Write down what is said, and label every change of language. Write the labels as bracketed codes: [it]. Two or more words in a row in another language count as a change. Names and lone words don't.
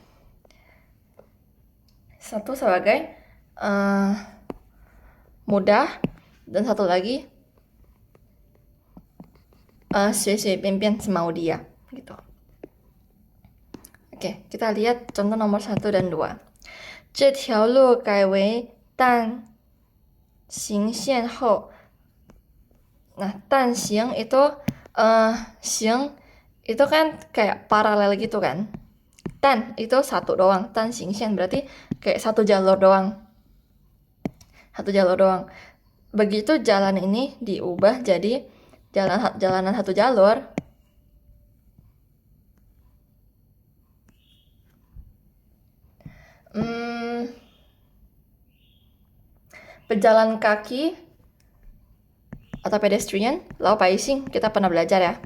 [id] Satu sebagai mudah, dan satu lagi [zh] 随便 [id] semau dia gitu. Oke, kita lihat contoh nomor 1 dan 2. [zh] 这条路改为单行线后. [id] Nah, 单行 itu 行itu kan kayak paralel gitu kan. Dan itu satu doang, 单行线 berarti kayak satu jalur doang. Begitu jalan ini diubah jadi jalanan satu jalur, pejalan kaki atau pedestrian, [zh] 老百姓, [id] kita pernah belajar ya.